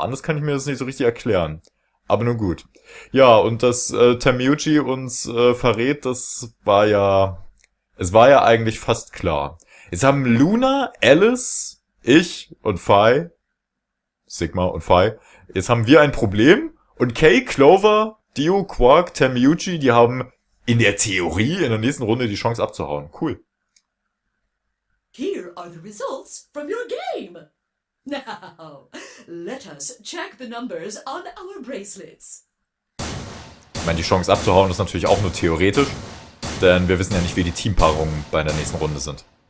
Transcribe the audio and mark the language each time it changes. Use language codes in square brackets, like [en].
[de] Anders kann ich mir das nicht so richtig erklären. Aber nun gut. Ja, und dass Tamiuchi uns verrät, es war ja eigentlich fast klar. Jetzt haben Luna, Alice, ich und Phi, Sigma und Phi, jetzt haben wir ein Problem und Kay, Clover, Dio, Quark, Tamiuchi, die haben in der Theorie in der nächsten Runde die Chance abzuhauen. Cool. [en] Here are the results from your game. Now, let us check the numbers on our bracelets. [de] Ich meine, die Chance abzuhauen ist natürlich auch nur theoretisch, denn wir wissen ja nicht, wie die Teampaarungen bei der nächsten Runde sind.